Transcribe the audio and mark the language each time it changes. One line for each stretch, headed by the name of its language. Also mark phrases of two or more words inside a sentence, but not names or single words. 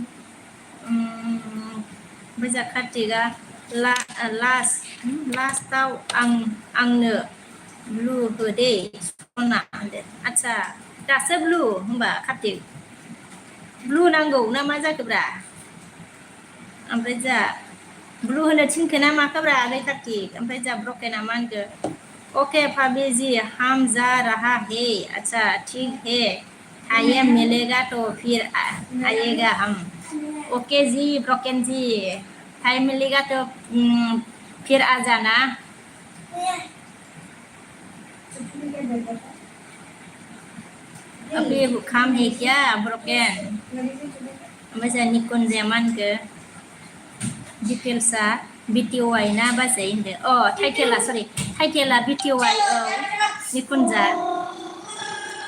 Bodo: ओमफ्राय जोंहा कार्तिकआ लास्टाव आंनो ब्लु हो दे सना होनदो आदसा दासो ब्लु होमबा कार्तिक ब्लु नांगौ ना मा जाखोब्रा ओमफ्राय जोंहा ब्लु होनो थिनखो ना माखोब्रा आगै कार्तिक ओमफ्राय जोंहा ब्रकेना मा होनखो
Hindi: ओके भाभी जी हम जा रहा है अच्छा ठीक है टाइम मिलेगा तो फिर आएगा हम ओके जी ब्रकेन जी टाइम मिलेगा तो फिर आ जाना अभी काम है क्या
Bodo: ब्रकेन ओमफ्राय जोंहा निकुन्जाया मा होनखो डिटेल्सआ BTY ना बाजै होनदो टाइटेला BTY औ निकुन्जा